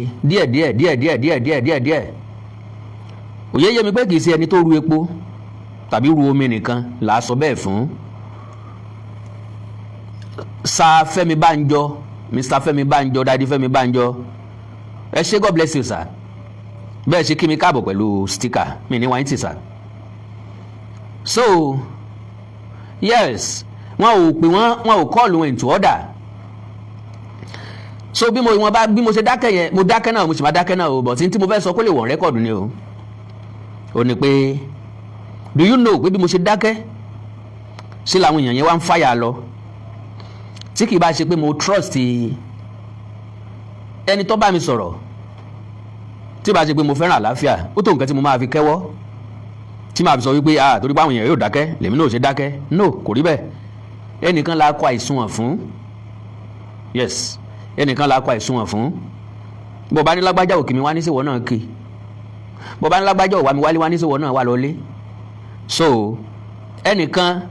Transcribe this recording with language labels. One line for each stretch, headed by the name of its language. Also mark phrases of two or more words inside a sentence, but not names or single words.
Yoruba: díẹ̀ òye yé mi pé kì í ṣe ẹni tó ru epo tàbí ru omi nìkan là á sọ bẹ́ẹ̀ fún Sir Fẹ́mi Bánjọ Mr. Fẹ́mi Bánjọ Daddy Fẹ́mi Bánjọ ẹ ṣé
English: God bless you sir
Yoruba: bẹ́ẹ̀ ṣe kí mi káàbọ̀ pẹ̀lú sticker mi ní wáyé tì sir so yes wọn ò pè wọn ò call wọn
English: into order
Yoruba: so bí mo ṣe dákẹ́ yẹn mo dákẹ́ náà mo sì máa dákẹ́ náà o but tí mo fẹ́ sọ kó lè wọ̀n rẹ́kọ̀dù ni o ò ní pé
English: do you know
Yoruba: pé bí mo ṣe dákẹ́ ṣe làwọn èèyàn yẹn wá ń fàyà lọ tí kì í bá ṣe pé mo trust ẹni tó bá mi sọ̀rọ̀ tí bá ṣe pé mo fẹ́ràn àlàáfíà ó tó nǹkan tí mo máa fi kẹ́wọ́ tí màá fi sọ wípé torí pé àwọn èèyàn yóò dákẹ́ lèmi náà ò ṣe dákẹ́ no kò rí bẹ́ẹ̀ ẹnìkan la kọ àìsùnwọ̀n fún yes ẹnìkan la kọ àìsùnwọ̀n fún bó bá ní lágbájá òkè mi wá ní síwọ́ náà kì bó bá ní lágbájá òwá mi wálé wá ní síwọ́ náà wà lọ́lé so ẹnìkan